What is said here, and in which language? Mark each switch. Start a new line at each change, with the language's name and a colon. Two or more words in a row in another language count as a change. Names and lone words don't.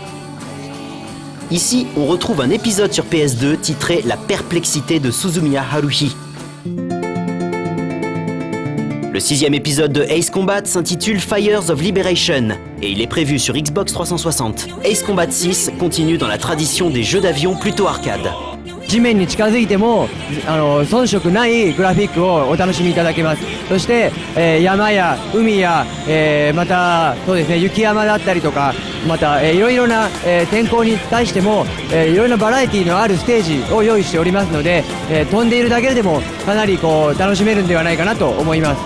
French: Ici, on retrouve un épisode sur PS2 titré La perplexité de Suzumiya Haruhi. Le 6e épisode de Ace Combat s'intitule Fires of Liberation et il est prévu sur Xbox 360. Ace Combat 6 continue dans la tradition des jeux d'avion plutôt arcade.
Japanese: 地面に近づいても遜色ないグラフィックをお楽しみいただけます。そして、山や海や、またそうですね、雪山だったりとか、また、いろいろな、天候に対しても、いろいろなバラエティのあるステージを用意しておりますので、飛んでいるだけでもかなりこう楽しめるんではないかなと思います。